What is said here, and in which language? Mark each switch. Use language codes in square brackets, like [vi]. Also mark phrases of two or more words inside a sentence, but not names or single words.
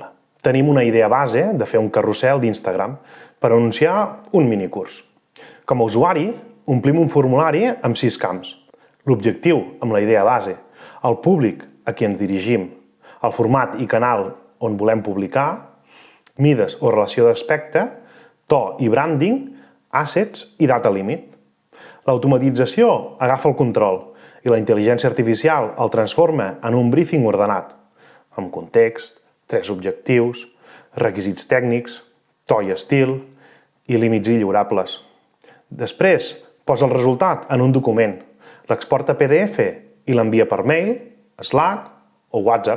[ca] Tenim una idea base de fer un carrusel d'Instagram per anunciar un minicurs. Com a usuari, omplim un formulari amb 6 camps. L'objectiu amb la idea base, el públic a qui ens dirigim, el format i canal on volem publicar, mides o relació d'aspecte, to i branding, assets i data límit. L'automatització agafa el control i la intel·ligència artificial el transforma en un briefing ordenat, amb context, 3 objectius, requisits tècnics, to i estil i límits lliurables. Després, posa el resultat en un document, l'exporta a PDF i l'envia per mail, Slack o WhatsApp.